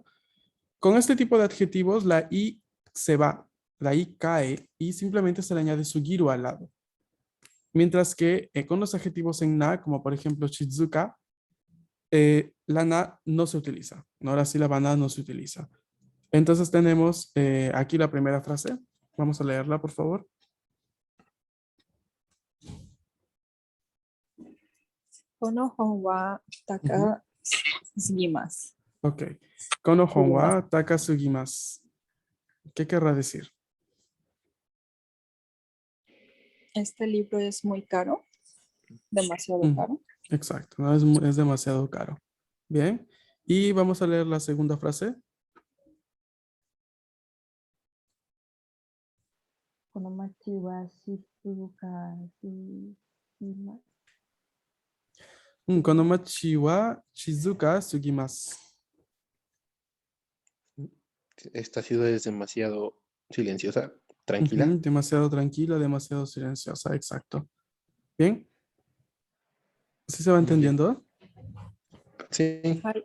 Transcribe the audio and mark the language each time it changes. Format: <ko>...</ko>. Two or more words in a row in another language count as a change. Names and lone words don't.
<es>Con este tipo de adjetivos, la i se va, la i cae y simplemente se le añade sugiru al lado. Mientras que con los adjetivos en na, como por ejemplo shizuka, la na no se utiliza. ¿No? Ahora sí la na no se utiliza. Entonces tenemos aquí la primera frase. Vamos a leerla, por favor.</es> <ja>この本は高すぎます。 Ok. この本は高すぎます.</ja> <es>¿Qué querrá decir? Este libro es muy caro. Demasiado Mm. caro. Exacto, ¿no? Es demasiado caro. Bien. Y vamos a leer la segunda frase.</es> <ja>この町は静かすぎます。この町は静かすぎます.</ja> <es>Esta ciudad es demasiado silenciosa, tranquila. Ujú, demasiado tranquila, demasiado silenciosa, exacto. Bien. ¿Sí se va Muy bien. entendiendo? Sí,</es> <ja>はい。</ja>